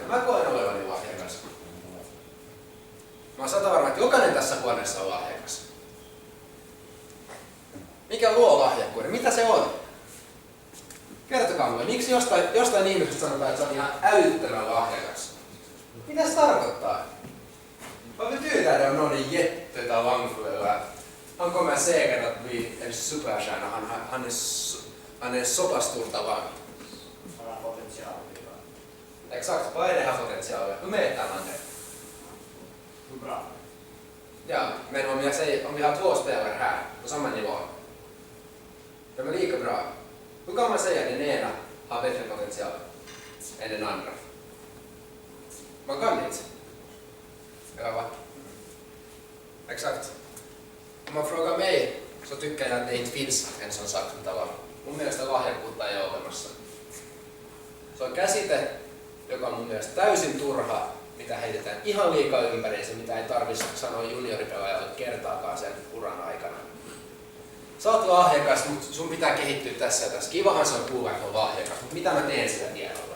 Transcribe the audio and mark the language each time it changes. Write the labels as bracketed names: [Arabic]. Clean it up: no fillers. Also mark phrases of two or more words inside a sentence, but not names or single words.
[Finnish] Mä koen olevani lahjakas. Mä oon sata varma, että jokainen tässä huoneessa on lahjakas. Mikä luo lahjakkuuden? Mitä se on? Kertokaa mulle, miksi jostain ihmisestä sanotaan, että se on ihan älyttömän lahjakas? Mitä se tarkoittar? [Swedish] Vad betyder det om någon är jättetalangfull eller han kommer säkert att bli en superstjärna, han är så pass stor talang. Han har potential. Exakt, vad är det här potentialet? Hur mäter man det? Hur bra? Ja, men om vi har 2 spelare här på samma nivå, de är lika bra. Hur kan man säga att den ena har bättre potential än den andra? Man kan inte. Eller va? Exakt. Om man frågar mig så tycker jag att det inte finns en sån sak som talang. [Finnish] Mun mielestä lahjakkuutta ei ole olemassa. Se on käsite, joka on mun mielestä täysin turha, mitä heitetään ihan liikaa ympäriinsä, mitä ei tarvitse sanoa junioripelaajalle kertaakaan sen uran aikana. Sä oot lahjakas, mutta sun pitää kehittyä tässä ja tässä. Kivahan se on kuulla, että on lahjakas, mutta mitä mä teen sillä tiedolla?